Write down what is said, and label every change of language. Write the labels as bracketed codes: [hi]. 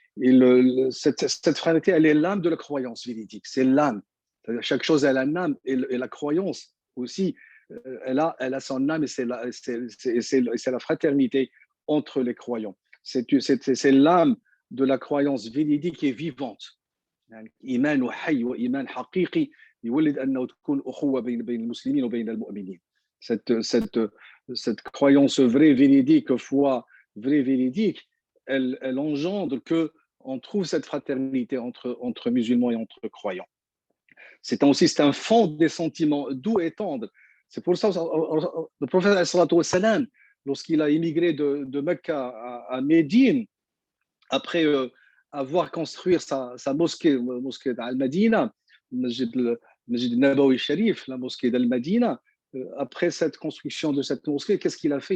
[fr] Et cette fraternité, elle est l'âme de la croyance véridique. C'est l'âme. Chaque chose elle a une âme et la croyance aussi, elle a son âme et c'est la fraternité entre les croyants. C'est l'âme de la croyance véridique et vivante. [ar] إيمان حي وإيمان حقيقي يولد أنه تكون أخوة بين المسلمين وبين المؤمنين. [fr] Cette croyance vraie, véridique, foi vraie, véridique, elle engendre qu'on trouve cette fraternité entre musulmans et entre croyants. C'est un fond des sentiments doux et tendres. C'est pour ça que le prophète, lorsqu'il a immigré de Mecca à Médine, après avoir construit sa mosquée d'Al-Madina, le Masjid Nabawi Sharif, la mosquée d'Al-Madina, après cette construction de cette mosquée, qu'est-ce qu'il a fait?